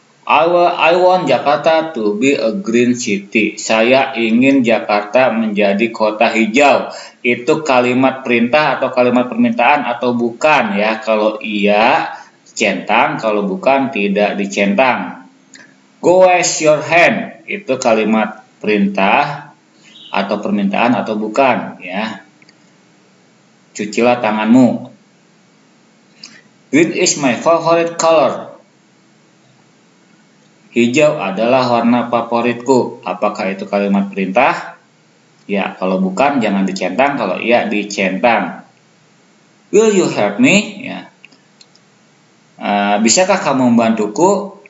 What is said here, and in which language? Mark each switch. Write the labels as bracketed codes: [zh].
[en] I want Jakarta to be a green city. [id] Saya ingin Jakarta menjadi kota hijau. Itu kalimat perintah atau kalimat permintaan atau bukan ya. Kalau iya centang, kalau bukan tidak dicentang. [en] Go wash your hand. [id] Itu kalimat perintah atau permintaan atau bukan ya. Cucilah tanganmu. [en] Green is my favorite color. [id] Hijau adalah warna favoritku. Apakah itu kalimat perintah? Ya, kalau bukan jangan dicentang, kalau iya dicentang. [en] Will you help me? Ya. [id] Bisakah kamu membantuku?